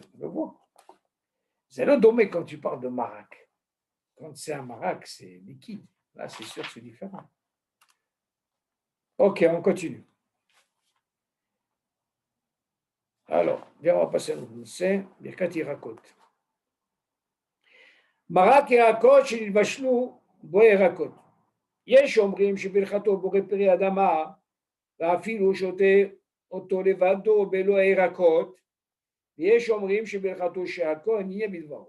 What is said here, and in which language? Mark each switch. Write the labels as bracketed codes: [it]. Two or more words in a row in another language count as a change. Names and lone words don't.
[fr] On le voit. C'est le domaine quand tu parles de marac. Quand c'est un marac, c'est liquide. Là, c'est sûr que c'est différent. Ok, on continue. Alors, viens, on va passer à l'autre. [he] ברכת ירקות. מרק ירקות שנתבשלו בו ירקות. יש אומרים שברכתו בורא פרי אדמה, ואפילו שותה אותו לבדו בלא הירקות, ויש אומרים שברכתו שהכהן יהיה בדברו.